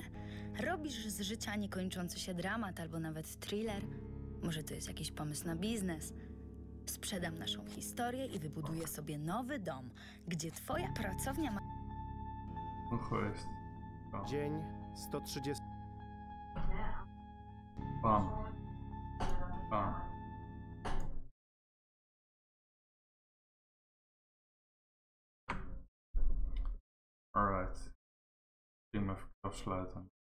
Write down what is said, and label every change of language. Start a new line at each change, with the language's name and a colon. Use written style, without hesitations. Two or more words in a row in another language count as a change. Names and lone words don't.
Polish: Robisz z życia niekończący się dramat albo nawet thriller. Może to jest jakiś pomysł na biznes. Sprzedam naszą historię i wybuduję sobie nowy dom, gdzie twoja pracownia ma... Dzień 130. Bam. Bam.
English: Alright.
Dutch: Ik ga hem even afsluiten.